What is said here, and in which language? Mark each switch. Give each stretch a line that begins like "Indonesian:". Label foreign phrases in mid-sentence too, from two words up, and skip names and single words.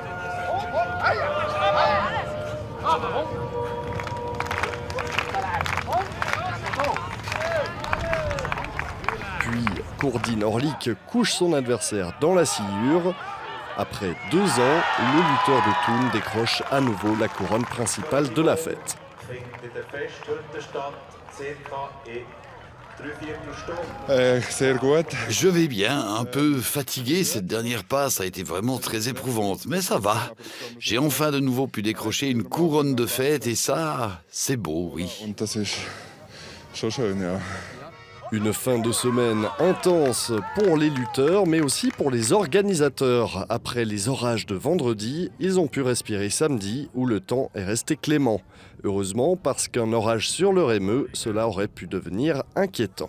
French: Puis Kourdine Orlik couche son adversaire dans la sciure. Après 2 ans, le lutteur de Thun décroche à nouveau la couronne principale de la fête.
German: Sehr gut.
French: Je vais bien, un peu fatigué, cette dernière passe a été vraiment très éprouvante, mais ça va. J'ai enfin de nouveau pu décrocher une couronne de fête et ça, c'est beau, oui.
German: Und das ist schon schön, ja.
French: Une fin de semaine intense pour les lutteurs, mais aussi pour les organisateurs. Après les orages de vendredi, ils ont pu respirer samedi, où le temps est resté clément. Heureusement, parce qu'un orage sur le Rémeux, cela aurait pu devenir inquiétant.